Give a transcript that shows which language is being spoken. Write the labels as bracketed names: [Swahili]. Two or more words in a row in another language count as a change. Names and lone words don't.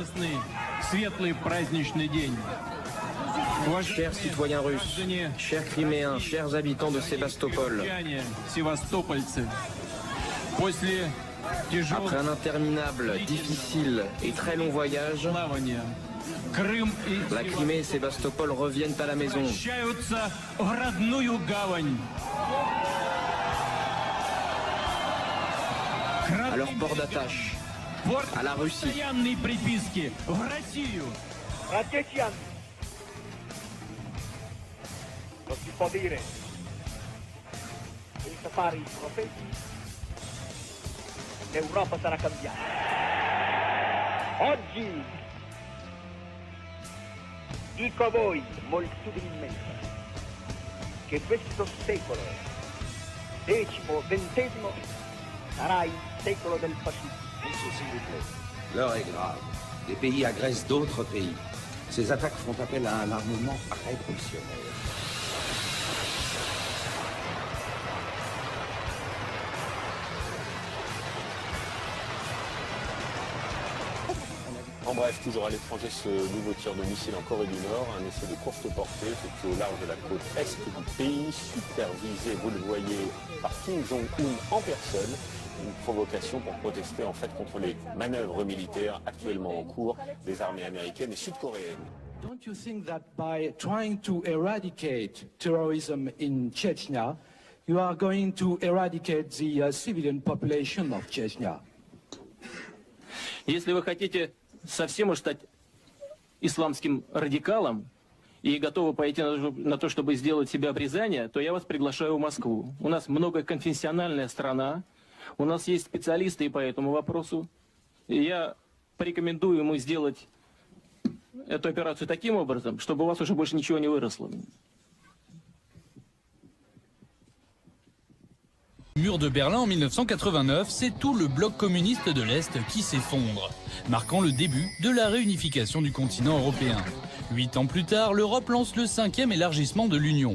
[French] Chers citoyens russes, chers Criméens, chers habitants de Sébastopol, après un interminable, difficile et très long voyage, la Crimée et Sébastopol reviennent à la maison. À leur port d'attache, à la Russie. [Italian] Non si può dire senza fare i profeti, l'Europa sarà cambiata. Oggi dico a voi moltitudinalmente che questo secolo, decimo, XX, sarà il secolo del fascismo. [French] S'il vous plaît, l'heure est grave. Les pays agressent d'autres pays. Ces attaques font appel à un armement révolutionnaire. En bref, toujours à l'étranger, ce nouveau tir de missile en Corée du Nord, un essai de courte portée effectué au large de la côte est du pays, supervisé, vous le voyez, par Kim Jong-un en personne. Une provocation pour protester en fait contre les manœuvres militaires actuellement en cours des armées américaines et sud-coréennes. [English] Don't you think that by trying to eradicate terrorism in Chechnya, you are going to eradicate the civilian population of Chechnya? [Russian] Если вы хотите совсем уж стать исламским радикалом и готовы пойти на то, чтобы сделать себе обрезание, то я вас приглашаю в Москву. У нас многоконфессиональная страна, у нас есть специалисты и по этому вопросу. И я порекомендую ему сделать эту операцию таким образом, чтобы у вас уже больше ничего не выросло. [French] Mur de Berlin en 1989, c'est tout le bloc communiste de l'Est qui s'effondre, marquant le début de la réunification du continent européen. 8 ans plus tard, l'Europe lance le 5e élargissement de l'Union.